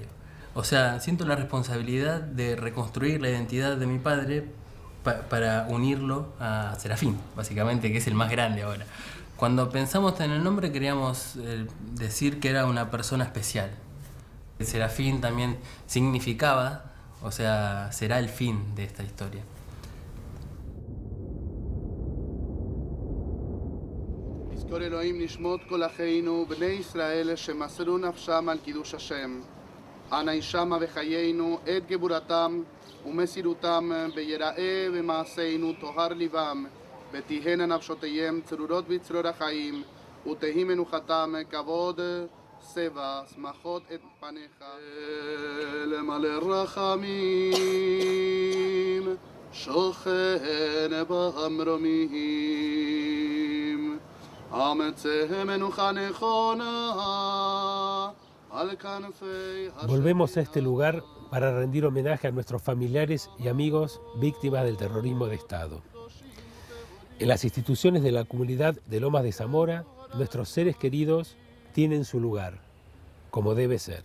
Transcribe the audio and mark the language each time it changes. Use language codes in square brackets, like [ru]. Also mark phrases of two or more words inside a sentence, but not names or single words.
[es] O sea, siento la responsabilidad de reconstruir la identidad de mi padre para unirlo a Serafín, básicamente, que es el más grande ahora. Cuando pensamos en el nombre queríamos decir que era una persona especial. El Serafín también significaba, o sea, será el fin de esta historia. [he] יזכור אלוהים נשמות כל אחינו, בני ישראל שמסרו נפשם על קידוש השם. אנא ישמע בחיינו את גבורתם ומסירותם ביראה במעשינו טוהר ליבם, ותהיינה נפשותיהם צרורות בצרור החיים, ותהי מנוחתם כבוד סבע, שמחות את פניך. למלא רחמים, שוכן במרומים. [es] Volvemos a este lugar para rendir homenaje a nuestros familiares y amigos víctimas del terrorismo de Estado. En las instituciones de la comunidad de Lomas de Zamora, nuestros seres queridos tienen su lugar, como debe ser.